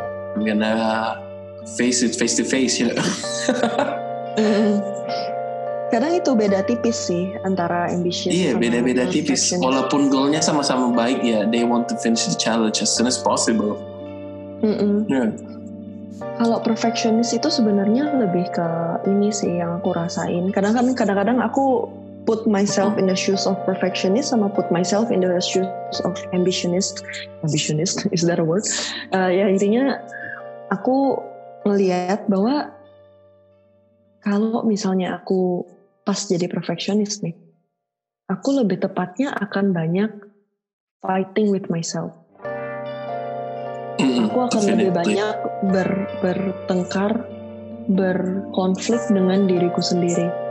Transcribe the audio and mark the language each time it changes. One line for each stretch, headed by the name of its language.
English: I'm gonna face it face to face, you know.
Indonesian: Kadang itu beda tipis sih antara ambitious. Iya, beda-beda tipis. Walaupun goalnya sama-sama baik ya,
English: they want to finish the challenge as soon as possible. Yeah.
Indonesian: Kalau perfectionist itu sebenarnya lebih ke ini sih yang aku rasain. Kadang-kadang aku
English: put myself in the shoes of perfectionist sama put myself in the shoes of ambitionist. Ambitionist, is that a word?
Indonesian: Ya intinya aku melihat bahwa kalau misalnya aku pas jadi perfectionist nih, aku lebih tepatnya akan banyak
English: fighting with myself.
Indonesian: Aku akan lebih banyak bertengkar, berkonflik dengan diriku sendiri.